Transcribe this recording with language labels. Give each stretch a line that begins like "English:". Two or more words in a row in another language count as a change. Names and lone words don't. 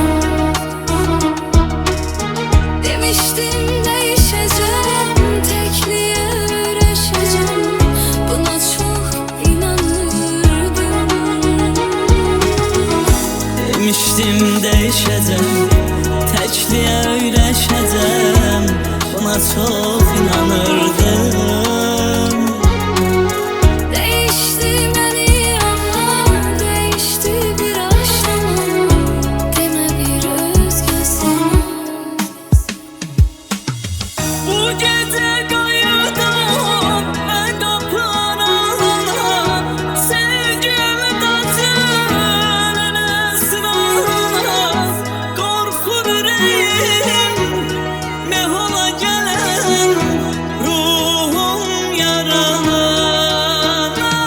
Azerbaijani: Demişdim dəyişəcəm, təkliyə öyrəşəcəm, buna çox inanırdım. Demişdim dəyişəcəm, təkliyə öyrəşəcəm, buna çox inanırdım.
Turkish: Değişti beni anla, değişti bir aşkıma, deme bir özgesin.
Azerbaijani: Bu gecə qayıdım mən toprağına, sevgimi daşın əsrarına. Qorxur ürəyim mehola gələn ruhum yaralana.